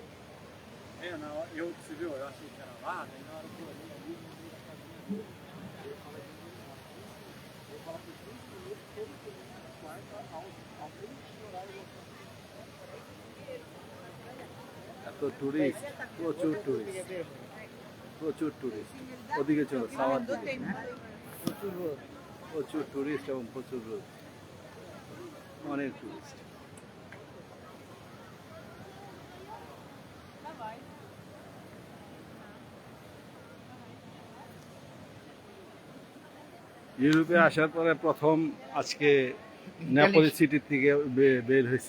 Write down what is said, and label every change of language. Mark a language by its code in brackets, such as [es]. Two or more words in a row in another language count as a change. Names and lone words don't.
[pt] É, na hora, você viu, eu achei que era lá, daí na hora que eu olhei ali, no meio da casa dele, ele fala de meio-dia. Ele fala por 15 minutos, todo mundo na quarta, ao meio-dia, horário local. [bn] এত টুরিস্ট, প্রচুর টুরিস্ট, প্রচুর টুরিস্ট। ওদিকে চলো, সাওয়ার দিকে প্রচুর রোদ প্রচুর টুরিস্ট এবং প্রচুর রোদ, অনেক টুরিস্ট। ইউরোপে আসার পরে প্রথম আজকে নেপোলি সিটির থেকে বের হয়েছি।